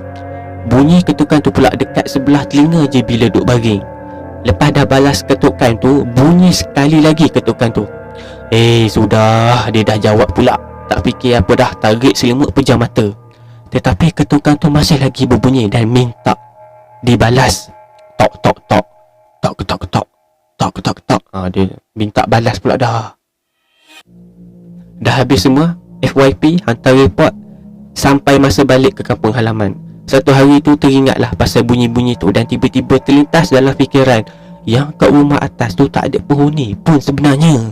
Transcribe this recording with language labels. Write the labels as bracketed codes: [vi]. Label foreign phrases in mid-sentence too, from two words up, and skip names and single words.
[ms] Bunyi ketukan tu pula dekat sebelah telinga je bila duk baring. Lepas dah balas ketukan tu, bunyi sekali lagi ketukan tu. Sudah, dia dah jawab pula. Tak fikir apa dah, tarik selimut pejam mata. Tetapi ketukan tu masih lagi berbunyi dan minta dibalas. Tok tok tok, tok ketok ketok, tok ketok ketok. Dia minta balas pula dah. Dah habis semua FYP, hantar report, sampai masa balik ke kampung halaman. Satu hari tu teringatlah pasal bunyi-bunyi tu, dan tiba-tiba terlintas dalam fikiran yang kat rumah atas tu tak ada penghuni pun sebenarnya.